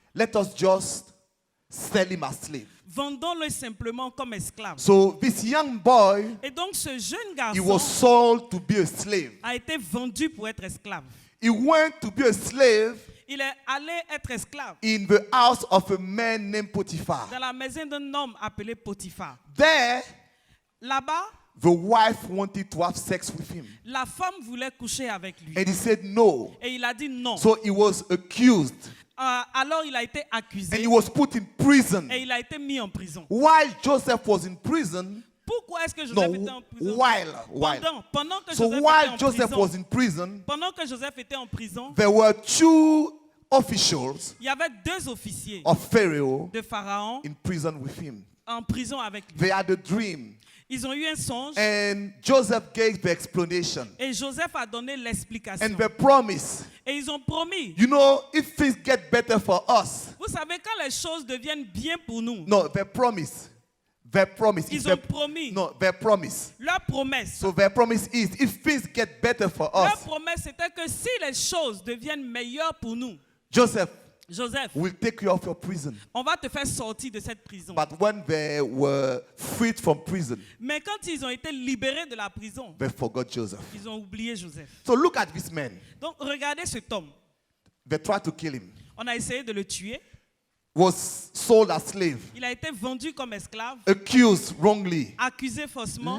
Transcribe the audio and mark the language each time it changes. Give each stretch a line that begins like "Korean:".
English: Let us just sell him as slave.
French: Vendons-le simplement comme esclave.
English: So this young boy,
French: Et donc ce jeune
English: he was
French: garçon
English: sold to be a slave.
French: a été vendu pour être esclave.
English: He went to be a slave
French: Il est allé être esclave
English: in the house of a man named Potiphar.
French: dans la maison d'un homme appelé Potiphar.
English: There,
French: Là-bas,
English: the wife wanted to have sex with him.
French: la femme voulait coucher avec lui.
English: And he said no.
French: Et il a dit non.
English: So he was accused.
French: Alors il a été
English: And
French: accusé
English: he was put in prison.
French: et il a été mis en prison.
English: While Joseph was in prison,
French: Pourquoi est-ce que Joseph était en
English: no,
French: prison?
English: while.
French: Pendant que
English: So
French: Joseph
English: while
French: était en
English: Joseph
French: prison,
English: was in prison,
French: pendant que Joseph était en prison,
English: there were two officials
French: il y avait deux officiers
English: of Pharaoh
French: de Pharaon
English: in prison with him.
French: en prison avec lui.
English: They had a dream.
French: Ils ont eu un songe
English: And Joseph gave the explanation.
French: et Joseph a donné l'explication.
English: And the promise.
French: Et ils ont promis.
English: You know, if things get better for us.
French: Vous savez, quand les choses deviennent bien pour nous,
English: No, their promise. Their promise.
French: ils ont promis.
English: No, their promise.
French: Leur promesse.
English: So their promise is, if things get better for
French: Leur
English: us,
French: promesse c'était que si les choses deviennent meilleures pour nous,
English: Joseph
French: Joseph,
English: will take you off your prison.
French: on va te faire sortir de cette prison.
English: But when they were freed from prison,
French: Mais quand ils ont été libérés de la prison,
English: they forgot Joseph.
French: ils ont oublié Joseph.
English: So look at this man.
French: Donc regardez cet homme.
English: They tried to kill him.
French: On a essayé de le tuer.
English: was sold as slave,
French: Il a été vendu comme esclave,
English: accused wrongly,
French: accusé faussement,